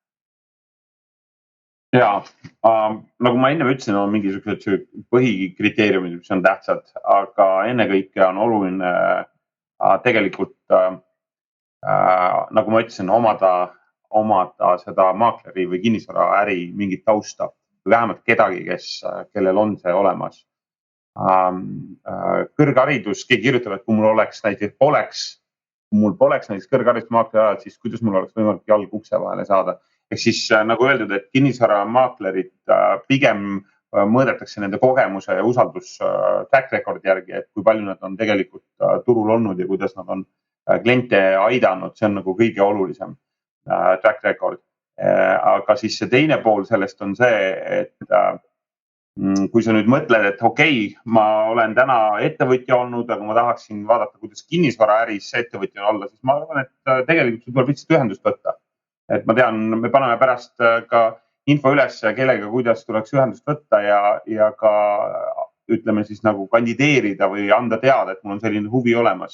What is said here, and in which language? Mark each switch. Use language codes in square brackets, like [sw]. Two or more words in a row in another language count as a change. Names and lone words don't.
[et] Jaa, nagu ma enne ütlesin, on mingisugused põhikriteeriumid, mis on tähtsad, aga ennekõike on oluline tegelikult, nagu ma ütlesin, omada seda maakleri või kinnisvaraäri mingit tausta, vähemalt kedagi, kellel on see olemas. kõrgharidus, keegi kirjutab, et kui mul poleks näiteks kõrgharidusmaakleri alad, siis kuidas mul oleks võimalik jalg ukse vahele saada. Ehk siis nagu öeldud, et kinnisvaramaaklerid pigem mõõdetakse nende kogemuse ja usaldus [en] track record [et] järgi, et kui palju nad on tegelikult turul olnud ja kuidas nad on kliente aidanud, see on nagu kõige olulisem [en] track record. [et] Aga siis see teine pool sellest on see, et kui sa nüüd mõtled, et okei, ma olen täna ettevõtja olnud, aga ma tahaksin vaadata, kuidas kinnisvaraäris ettevõtja olla, siis ma arvan, et tegelikult tuleb lihtsalt ühendust võtta. Et ma tean, me paneme pärast ka info üles kellega, kuidas tuleks ühendust võtta ja ka ütleme siis nagu kandideerida või anda teada, et mul on selline huvi olemas.